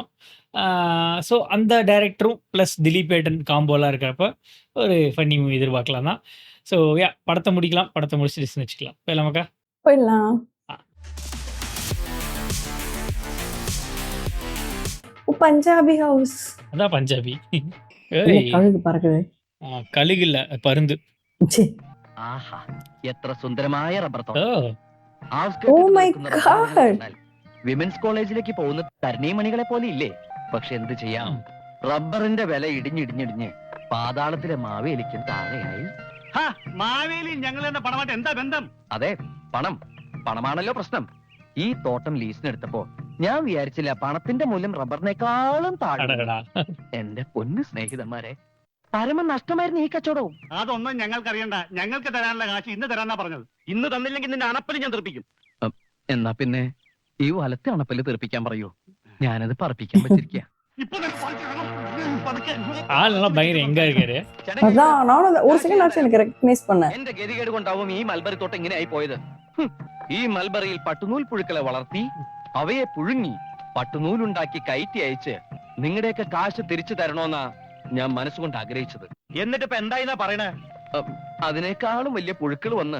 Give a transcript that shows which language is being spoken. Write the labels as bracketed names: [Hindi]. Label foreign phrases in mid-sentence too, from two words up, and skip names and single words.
[Tamil] ஸோ அந்த டைரக்டரும் பிளஸ் திலீப் ஏட்டன் காம்போலாம் இருக்கிறப்ப ஒரு [English] funny movie [Tamil] எதிர்பார்க்கலாம் தான். ஸோ படத்த முடிக்கலாம். படத்த முடிச்சுட்டு டிஸ்கஸ் வச்சுக்கலாம். போயிடலாமாக்கா? போயிடலாம். பஞ்சாபி ஹவுஸ். அதான் பஞ்சாபி. கழுகு பறக்குது. கழுகு இல்ல, பருந்து. [Malayalam] ആഹാ എത്ര സുന്ദരമായ റബ്ബർ [Tamil] ஓ! [Malayalam] തോട്ടം. [English] Oh my God. women's college [Malayalam] പോകുന്ന തരുണീമണികളെ പോലെ ഇല്ലേ? പക്ഷെ എന്ത് ചെയ്യാം, റബ്ബറിന്റെ വില ഇടിഞ്ഞിടിഞ്ഞിടിഞ്ഞ് പാതാളത്തിലെ മാവേലിക്കും താഴെയായി. മാവേലി ഞങ്ങൾ എന്ന പണമായിട്ട് എന്താ ബന്ധം? അതെ, പണമാണല്ലോ പ്രശ്നം. ഈ തോട്ടം ലീസിനെടുത്തപ്പോ ഞാൻ വിചാരിച്ചില്ല പണത്തിന്റെ മൂല്യം റബ്ബറിനേക്കാളും താഴെ. [Tamil] அடடா! [Malayalam] എന്റെ പൊന്നു സ്നേഹിതന്മാരെ, പരമ നഷ്ടമായിരുന്നു ഈ കച്ചവടവും. അതൊന്നും ഞങ്ങൾക്ക് അറിയണ്ട. ഞങ്ങൾക്ക് തരാനുള്ള കാശ് ഇന്ന് തരാന്നാ പറഞ്ഞത്. ഇന്ന് തന്നില്ലെങ്കിൽ നിന്റെ അണപ്പല് ഞാൻ തെറിപ്പിക്കും. എന്നാ പിന്നെ ഈ വലത്തെ അണപ്പല്ല് തെറിപ്പിക്കാൻ പറയൂ, ഞാനത് പറപ്പിക്കാൻ പറ്റിരിക്കുക. ഇപ്പൊ നിനക്ക് പതുക്കെ വേണം. പതുക്കെ. [Tamil] ஆளெல்லாம் பயங்கர யங்கா இருக்காரு. அதான் நானும் ஒரு செகண்ட் ஆச்சு எனக்கு ரெகக்னைஸ் பண்ணேன். [Malayalam] എന്റെ ഗതികേട് കൊണ്ടാവും ഈ മൽബറി തോട്ടം ഇങ്ങനെ ആയി പോയത്. ഈ മൽബറിയിൽ പട്ടുനൂൽ പുഴുക്കളെ വളർത്തി അവയെ പുഴുങ്ങി പട്ടുനൂലുണ്ടാക്കി കയറ്റി അയച്ച് നിങ്ങളുടെയൊക്കെ കാശ് തിരിച്ചു തരണോന്നാ ഞാൻ മനസ്സുകൊണ്ട് ആഗ്രഹിച്ചത്. എന്നിട്ട് ഇപ്പൊ എന്തായിന്നാ പറയണേ? അതിനേക്കാളും വലിയ പുഴുക്കൾ വന്ന്